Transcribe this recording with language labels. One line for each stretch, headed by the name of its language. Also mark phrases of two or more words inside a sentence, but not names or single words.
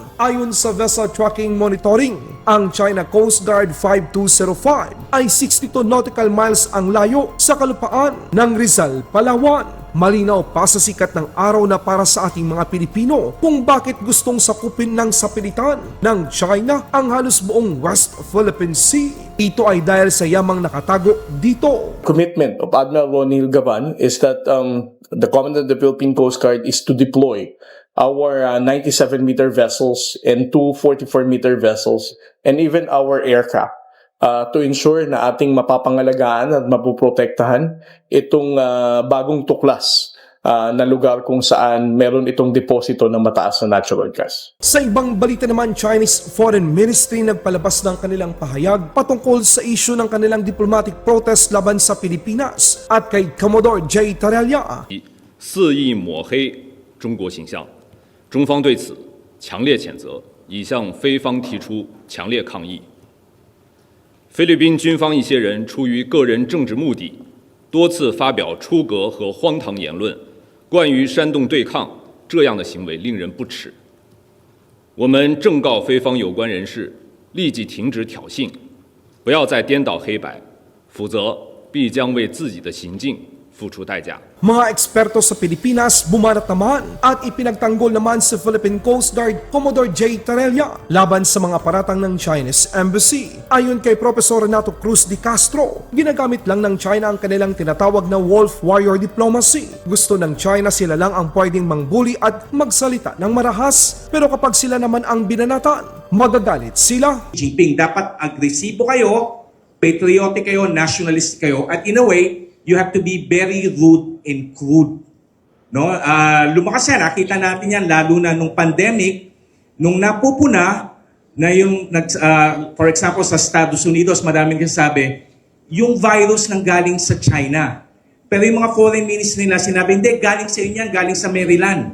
Filipino: Ayon sa
English: vessel tracking monitoring,
Filipino: ang China Coast Guard 5205 ay 62
English: nautical miles
Filipino: ang layo sa kalupaan ng Rizal, Palawan. Malinaw pa sa sikat ng araw na para sa ating mga Pilipino kung bakit gustong sakupin ng sapilitan ng China ang halos buong West Philippine Sea. Ito ay dahil sa yamang nakatago dito.
English: Commitment of Admiral Ronil Gavan is that the Commandant of the Philippine Coast Guard is to deploy our 97-meter vessels and 2 44-meter vessels and even our aircraft to ensure
Filipino: na ating mapapangalagaan at mapoprotektahan itong bagong tuklas na lugar kung saan meron itong deposito ng mataas
English: na natural gas.
Filipino: Sa ibang balita naman, Chinese Foreign Ministry nagpalabas ng kanilang pahayag patungkol sa issue ng kanilang
English: diplomatic protest
Filipino: laban sa Pilipinas at kay Commodore J. Tarella.
Chinese: 肆意抹黑中国形象，中方对此强烈谴责，已向菲方提出强烈抗议。菲律宾军方一些人出于个人政治目的，多次发表出格和荒唐言论，惯于煽动对抗，这样的行为令人不齿。我们正告菲方有关人士立即停止挑衅，不要再颠倒黑白，否则必将为自己的行径付出代价。
Filipino: Mga eksperto sa Pilipinas bumanat naman at ipinagtanggol naman sa Philippine Coast Guard Commodore J. Tarella laban sa mga paratang ng Chinese Embassy. Ayon kay Professor Renato Cruz de Castro, ginagamit lang ng China ang kanilang tinatawag na
English: wolf warrior diplomacy.
Filipino: Gusto ng China sila lang ang pwedeng mangbuli at magsalita ng marahas, pero kapag sila naman ang binanatan, magagalit sila.
English: Jinping,
Filipino: dapat agresibo kayo, patriotic kayo, nationalist kayo, at
English: in a way, you have to be very rude and crude. No?
Filipino: Lumakas yan, nakita natin yan, lalo na nung pandemic, nung napupuna, na yung,
English: for example,
Filipino: sa Estados Unidos, maraming kasabi, yung virus nang galing sa China. Pero yung mga
English: foreign ministers
Filipino: nila, sinabi, hindi, galing sa inyo yan, galing sa Maryland.